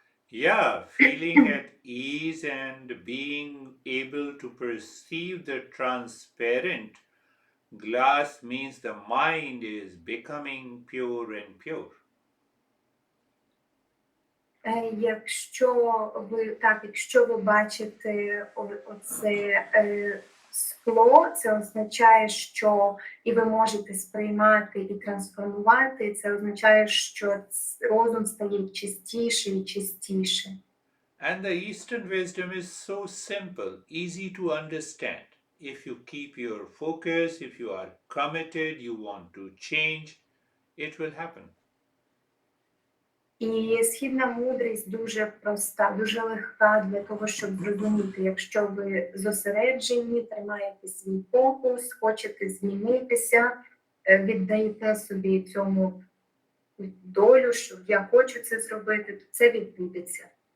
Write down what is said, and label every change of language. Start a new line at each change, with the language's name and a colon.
English: Yeah, feeling at ease and being able to perceive the transparent glass means the mind is becoming pure and pure.
Ukrainian: Якщо ви бачите оце скло, це означає, що і ви можете сприймати і трансформувати, це означає, що розум стає чистіше і чистіше.
English: And the Eastern wisdom is so simple, easy to understand. If you keep your focus, if you are committed, you want to change, it will happen.
Ukrainian: І східна мудрість дуже проста, дуже легка для того, щоб зрозуміти, якщо ви зосереджені, тримаєте свій фокус, хочете змінитися, віддаєте собі цьому долю, що я хочу це зробити, то це відбудеться.